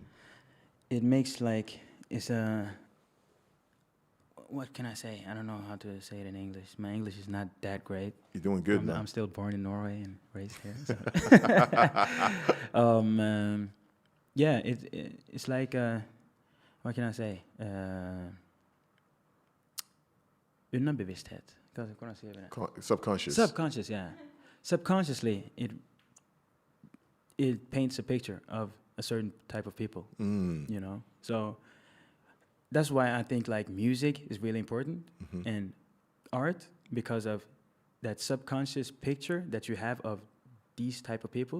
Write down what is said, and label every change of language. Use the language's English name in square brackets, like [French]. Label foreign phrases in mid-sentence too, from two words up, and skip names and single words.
[English] It makes like it's a. What can I say? I don't know how to say it in English. My English is not that great. You're doing good, man. I'm still born in Norway and raised here. So. Yeah, it's like what can I say? [Norwegian] Underbevissthet. Hvordan sier vi det? [English] Subconscious. Subconscious, yeah. Subconsciously, it paints a picture of a certain type of people. You know, so that's why I think like music is really important and art, because of that subconscious picture that you have of these type of people.